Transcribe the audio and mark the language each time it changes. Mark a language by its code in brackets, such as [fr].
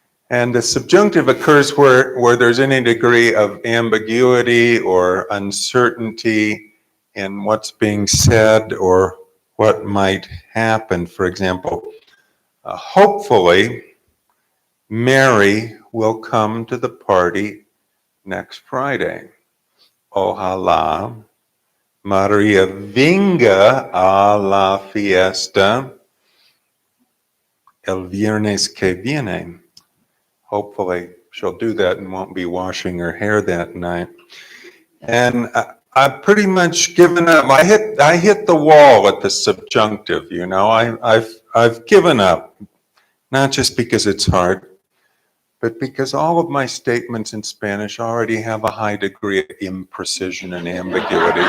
[en] And the subjunctive occurs where there's any degree of ambiguity or uncertainty in what's being said or what might happen. For example, hopefully, Mary will come to the party next Friday. [es] Ojalá María venga a la fiesta el viernes que viene. [en] Hopefully she'll do that and won't be washing her hair that night. And I've pretty much given up. I hit the wall at the subjunctive, you know. I've given up, not just because it's hard, but because all of my statements in Spanish already have a high degree of imprecision and ambiguity.